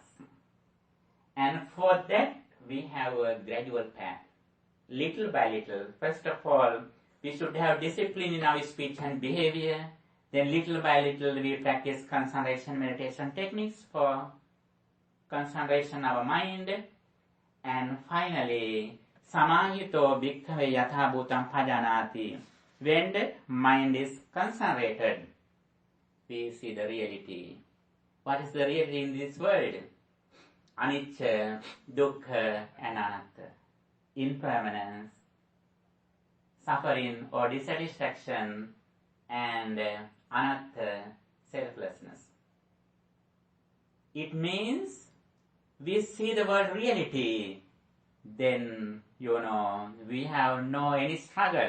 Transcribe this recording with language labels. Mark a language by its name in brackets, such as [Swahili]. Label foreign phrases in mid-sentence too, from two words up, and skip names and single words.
[English] And for that, we have a gradual path. Little by little. First of all, we should have discipline in our speech and behavior. Then little by little, we practice concentration meditation techniques for concentration of our mind. And finally, [Pali] Samahito bhikkhave yatha bhutam pajanati. [English] When the mind is concentrated, we see the reality. What is the reality in this world? [Pali] Anicca, dukkha, and anatta. [English] Impermanence, suffering or dissatisfaction, and anatta, selflessness. It means we see the word reality, then we have no any struggle.